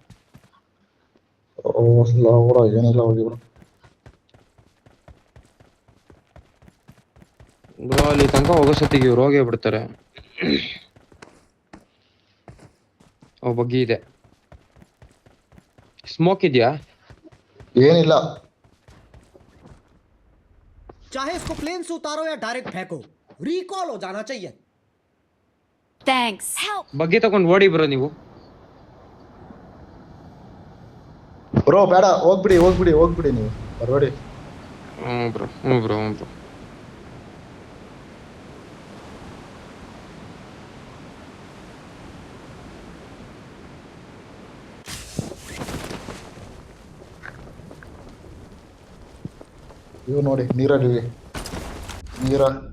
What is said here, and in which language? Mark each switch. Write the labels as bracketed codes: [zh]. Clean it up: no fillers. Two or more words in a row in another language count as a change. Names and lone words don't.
[kn] ಬ್ರೋ ಏನಿಲ್ಲ, ಹೋಗಿ ಬ್ರೋ. ಬ್ರೋ ಅಲ್ಲಿ ತನಕ ಹೋಗೋ ಸತಿಗೆ ಇವ್ರು ಹೋಗೇ ಬಿಡ್ತಾರೆ. ಬಗ್ಗೆ ಇದೆ. ಸ್ಮೋಕ್ ಇದೆಯಾ? ಏನಿಲ್ಲ. [hi] चाहे इसको प्लेन से उतारो या डायरेक्ट फेंको, रिकॉल हो जाना चाहिए. [en] Thanks. Help. [kn] ಬಗ್ಗೆ ತಗೊಂಡು ಓಡಿ ಬ್ರೋ ನೀವು. ಬ್ರೋ ಬೇಡ, ಹೋಗ್ಬಿಡಿ ನೀವು, ಬರಬೇಡಿ. ಹ್ಞೂ ಬ್ರೋ. ಇವ್ ನೋಡಿ ನೀರಲ್ಲಿ ನೀರ